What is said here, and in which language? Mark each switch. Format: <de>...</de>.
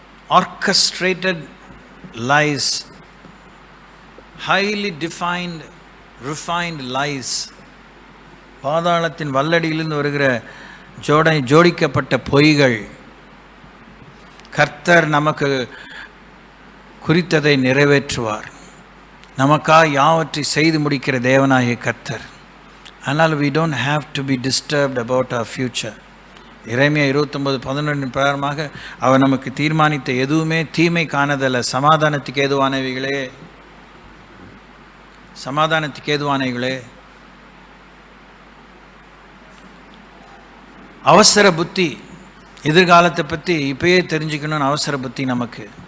<en>Orchestrated lies, highly defined, refined lies.</en> <ta>பாதாளத்தின் வல்லடியிலிருந்து வருகிற ஜோடிக்கப்பட்ட பொய்கள். கர்த்தர் நமக்கு குறித்ததை நிறைவேற்றுவார். நமக்காக யாவற்றை செய்து முடிக்கிற தேவனாகிய கர்த்தர்.</ta> <en>ஆனால் we don't have to be disturbed about our future.</en> <ta>எரேமியா 29:11 பிரகாரமாக அவர் நமக்கு தீர்மானித்த எதுவுமே தீமை காணதல்ல, சமாதானத்துக்கு ஏதுவானவைகளே. சமாதானத்துக்கு ஏதுவானைகளே. அவசர புத்தி, எதிர்காலத்தை பற்றி இப்பயே தெரிஞ்சுக்கணும்னு அவசர புத்தி நமக்கு.</ta>